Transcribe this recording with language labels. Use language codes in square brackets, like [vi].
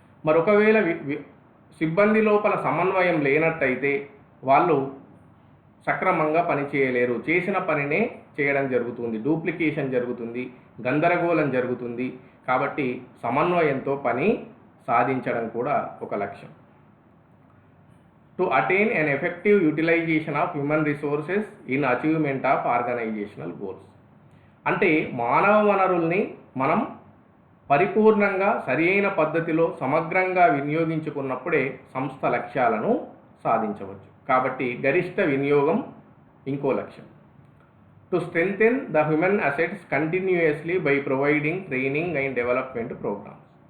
[te] మరి ఒకవేళ సిబ్బంది లోపల సమన్వయం లేనట్టయితే వాళ్ళు సక్రమంగా పనిచేయలేరు. చేసిన పనినే చేయడం జరుగుతుంది, డూప్లికేషన్ జరుగుతుంది, గందరగోళం జరుగుతుంది. కాబట్టి సమన్వయంతో పని సాధించడం కూడా ఒక లక్ష్యం. [en] To attain an effective utilization of human resources in achievement of organizational goals. [te] అంటే మానవ వనరుల్ని మనం పరిపూర్ణంగా సరి అయిన పద్ధతిలో సమగ్రంగా వినియోగించుకున్నప్పుడే సంస్థ లక్ష్యాలను సాధించవచ్చు. కాబట్టి గరిష్ట వినియోగం ఇంకో లక్ష్యం. [en] To strengthen the human assets continuously by providing training and development programmes.